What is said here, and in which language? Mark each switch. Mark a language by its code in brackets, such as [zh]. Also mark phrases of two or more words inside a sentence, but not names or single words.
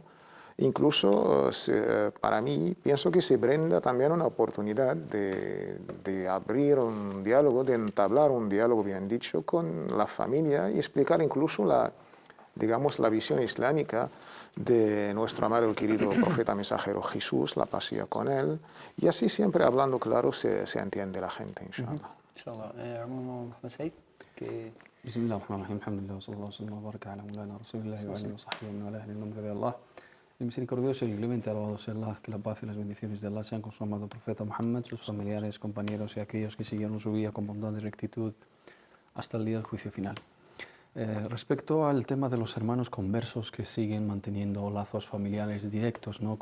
[es] Incluso para mí pienso que se brinda también una oportunidad de abrir un diálogo, de entablar un diálogo, bien dicho, con la familia y explicar incluso digamos, la visión islámica de nuestro amado y querido profeta mensajero Jesús, la paz sea con él, y así siempre hablando claro se entiende la gente, inshallah. Inshallah. Hermano Said, que... [ar] بسم الله الرحمن الرحيم، الحمد لله, صلى الله عليه وبارك على مولانا رسول الله وعلى آله وصحبه وعلى, [es] en el nombre de Allah, el misericordioso y clemente, alabado sea Allah, que la paz y las bendiciones de Allah sean con su amado profeta Muhammad, sus familiares, compañeros y aquellos que siguieron su vida con bondad y rectitud hasta el día del juicio final. Respecto al tema de los hermanos conversos que siguen manteniendo lazos familiares directos, ¿no?